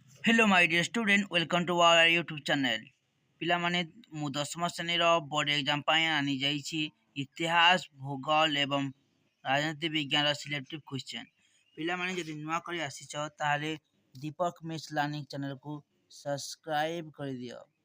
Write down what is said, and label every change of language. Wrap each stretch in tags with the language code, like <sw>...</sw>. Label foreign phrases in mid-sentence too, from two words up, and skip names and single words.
<en>Hello my dear student, welcome to our YouTube channel.</en> <or>ପିଲାମାନେ ମୁଁ ଦଶମ ଶ୍ରେଣୀର</or> <en>board exam</en> <or>ପାଇଁ ଆଣିଯାଇଛି ଇତିହାସ ଭୂଗୋଳ ଏବଂ ରାଜନୀତି ବିଜ୍ଞାନର</or> <en>selective question.</en> <or>ପିଲାମାନେ ଯଦି ନୂଆ କରି ଆସିଛ ତାହେଲେ ଦୀପକ ମିସ୍ ଲର୍ଣ୍ଣିଂ ଚ୍ୟାନେଲକୁ ସବସ୍କ୍ରାଇବ୍ କରିଦିଅ।</or>